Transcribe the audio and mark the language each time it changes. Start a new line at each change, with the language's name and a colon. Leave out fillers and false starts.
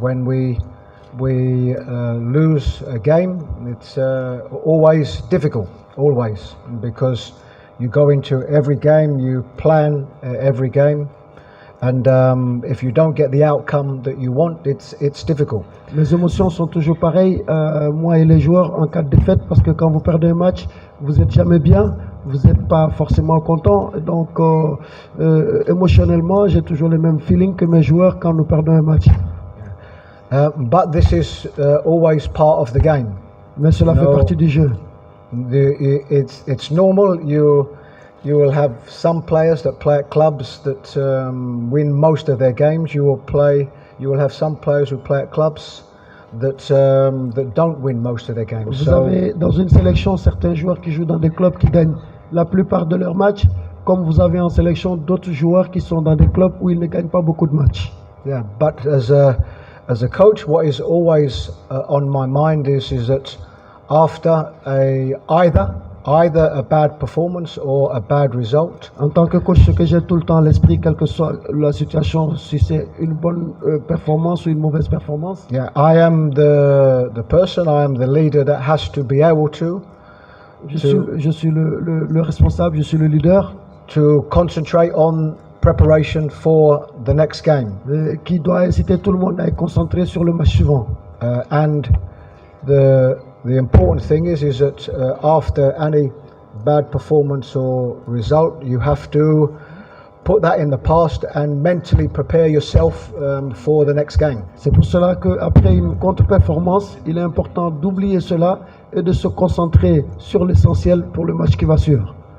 English: When we lose a game, it's always difficult, always, because you go into every game, you plan every game, and if you don't get the outcome that you want, it's difficult.
French: Les émotions sont toujours pareilles, moi et les joueurs, en cas de défaite, parce que quand vous perdez un match, vous n'êtes jamais bien, vous n'êtes pas forcément content. Donc, émotionnellement, j'ai toujours le même feeling que mes joueurs quand nous perdons un match.
English: But this is always part of the game.
French: Mais cela fait partie du jeu.
English: It's normal. You will have some players that play at clubs that win most of their games. You will have some players who play at clubs that don't win most of their games.
French: Vous avez dans une sélection certains joueurs qui jouent dans des clubs qui gagnent la plupart de leurs matchs, comme vous avez en sélection d'autres joueurs qui sont dans des clubs où ils ne gagnent pas beaucoup de matchs.
English: Yeah, but as a coach, what is always on my mind is that after either a bad performance or a bad result.
French: En tant que coach, ce que j'ai tout le temps à l'esprit, quelle que soit la situation, si c'est une bonne performance ou une mauvaise performance.
English: Yeah, I am the person, I am the leader that has to be able to.
French: Je suis le responsable, je suis le leader.
English: To concentrate on preparation for the next game.
French: Qui doit inciter tout le monde à être concentré sur le match suivant.
English: And the important thing is that after any bad performance or result, you have to put that in the past and mentally prepare yourself for the next game.
French: C'est pour cela qu'après une contre-performance, il est important d'oublier cela et de se concentrer sur l'essentiel pour le match qui va suivre.